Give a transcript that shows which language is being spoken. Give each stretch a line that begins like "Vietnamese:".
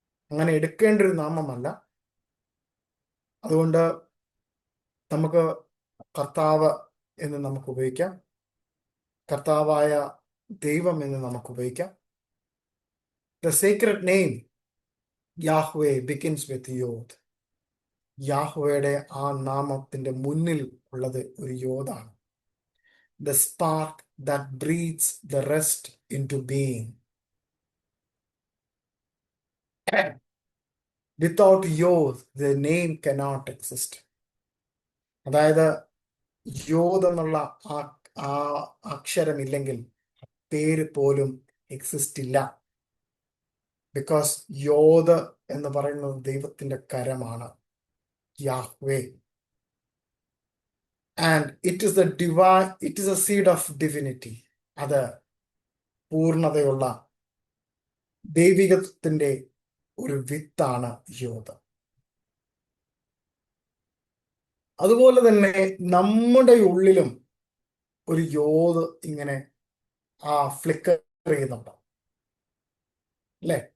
Malayalam: അങ്ങനെ എടുക്കേണ്ട ഒരു നാമമല്ല. അതുകൊണ്ട് നമുക്ക് കർത്താവ് എന്ന് നമുക്ക് ഉപയോഗിക്കാം, കർത്താവായ ദൈവം എന്ന് നമുക്ക് ഉപയോഗിക്കാം.
English: The secret name Yahweh begins with yod.
Malayalam: യാഹ്വയുടെ ആ നാമത്തിന്റെ മുന്നിൽ ഉള്ളത് ഒരു യോദാണ്.
English: The spark that breathes the rest into being. Without Yod, the name cannot exist.
Malayalam: അതായത് യോദ് എന്നുള്ള ആ അക്ഷരമില്ലെങ്കിൽ പേര് പോലും എക്സിസ്റ്റ് ഇല്ല. ബിക്കോസ് യോദ് എന്ന് പറയുന്നത് ദൈവത്തിന്റെ കരമാണ്, Yahweh.
English: And it is the divine, it is a seed of divinity.
Malayalam: അത് പൂർണ്ണതയുള്ള ദൈവികത്തിന്റെ ഒരു വിത്താണ് യോദ്. അതുപോലെ തന്നെ നമ്മുടെ ഉള്ളിലും ഒരു യോദ് ഇങ്ങനെ ഫ്ലിക്കർ ചെയ്യുന്നുണ്ട് അല്ലെ?